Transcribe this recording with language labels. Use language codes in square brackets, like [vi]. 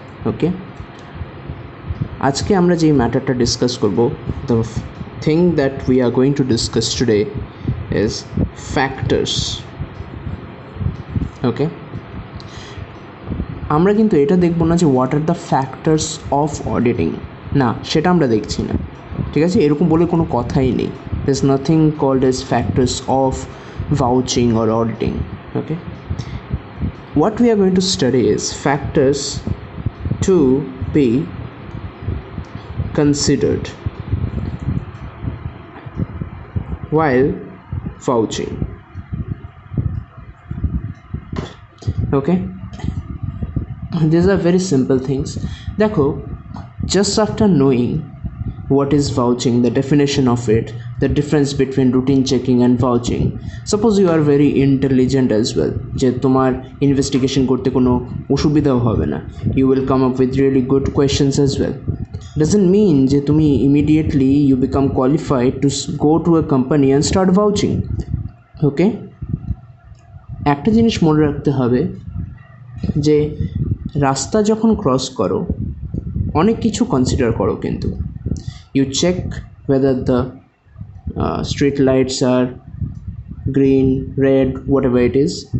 [en] okay, [bn] আজকে আমরা যেই ম্যাটারটা ডিসকাস করব, [en] The thing that we are going to discuss today is factors. [bn] ওকে, আমরা কিন্তু এটা দেখব না যে [en] what are the factors of auditing, [bn] না সেটা আমরা দেখছি না, ঠিক আছে? এরকম বলে কোনো কথাই নেই। [en] There's nothing called as factors of vouching or auditing. Okay, what we are going to study is factors to be considered while vouching. Okay, these are very simple things. Dekho, just after knowing what is vouching, the definition of it, the difference between routine checking and vouching, suppose you are very intelligent as well, [bn] যে তোমার investigation করতে কোনো অসুবিধাও হবে না, [en] you will come up with really good questions as well. Doesn't mean [bn] যে তুমি [en] immediately you become qualified to go to a company and start vouching. [bn] Okay, একটা জিনিস মনে রাখতে হবে যে রাস্তা যখন ক্রস করো অনেক কিছু কনসিডার করো, কিন্তু [en] you check whether the street lights are green, red, whatever it is.